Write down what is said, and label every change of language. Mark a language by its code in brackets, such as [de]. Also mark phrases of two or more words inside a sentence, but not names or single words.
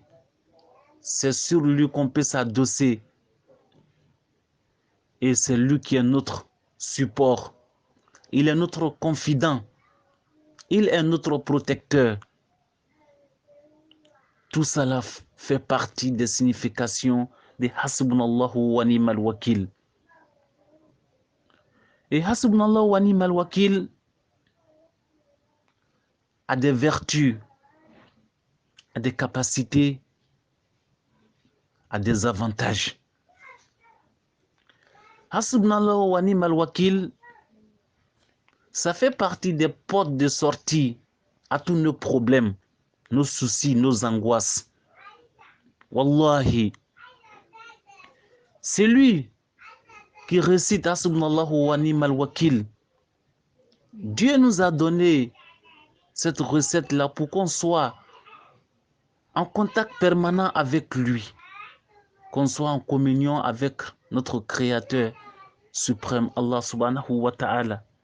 [fr] C'est sur lui qu'on peut s'adosser. Et c'est lui qui est notre support. Il est notre confident. Il est notre protecteur. Tout cela fait partie des significations de [ar] حسبنا الله ونعم الوكيل. [fr] Et [ar] حسبنا الله ونعم الوكيل [fr] a des vertus, a des capacités, a des avantages. [ar] حسبنا الله ونعم الوكيل, [fr] ça fait partie des portes de sortie à tous nos problèmes, nos soucis, nos angoisses. Wallahi, c'est lui qui récite [ar] حسبنا الله ونعم الوكيل. [fr] Dieu nous a donné cette recette-là pour qu'on soit en contact permanent avec lui, qu'on soit en communion avec notre Créateur suprême, [ar] الله سبحانه وتعالى.